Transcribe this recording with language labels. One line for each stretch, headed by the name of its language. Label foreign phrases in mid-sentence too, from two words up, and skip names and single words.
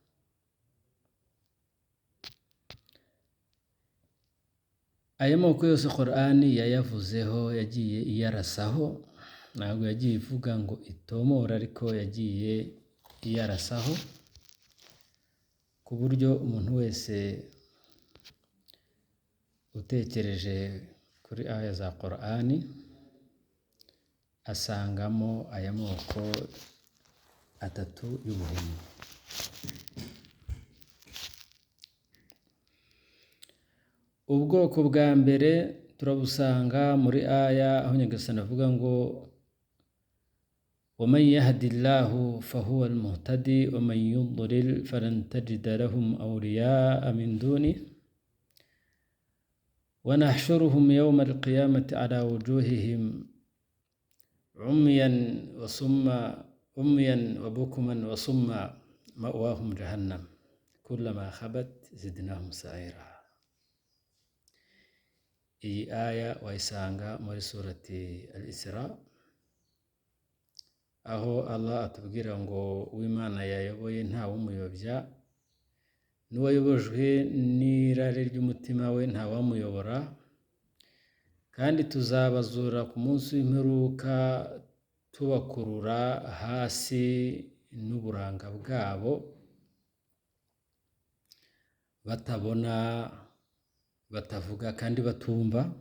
Kinyarwanda: Aya moko yose Qur'ani yayavuzeho, yagiye iyarasaho, ntabwo yagiye ivuga ngo itomora, ariko yagiye iyarasaho ku buryo umuntu wese utekereje kuri aya za Qur'ani asangamo aya moko atatu y'ubuhemu. Ubwoko bwa mbere turabusanga muri aya aho Nyagasani avuga ngo
Arabic: وَمَنْ يَهْدِ اللَّهُ فَهُوَ الْمُهْتَدِي وَمَنْ يُضْلِلْ فَلَنْ تَجِدَ لَهُمْ أَوْلِيَاءَ مِنْ دُونِهِ وَنَحْشُرُهُمْ يَوْمَ الْقِيَامَةِ عَلَى وُجُوهِهِمْ عُمْيًا وَبُكْمًا وَصُمًّا مَأْوَاهُمْ جَهَنَّمُ كُلَّمَا خَبَتْ زِدْنَاهُمْ سَعِيرًا.
Kinyarwanda: Iyi aya wayisanga muri surati Al-Isra, aho Allah atubwira ngo uw'Imana yayoboye ntawumuyobya, n'uwayobojwe n'irari ry'umutima we ntawamuyobora, kandi tuzabazura ku munsi w'imperuka tubakurura hasi n'uburanga bwabo, batabona, batavuga kandi batumva.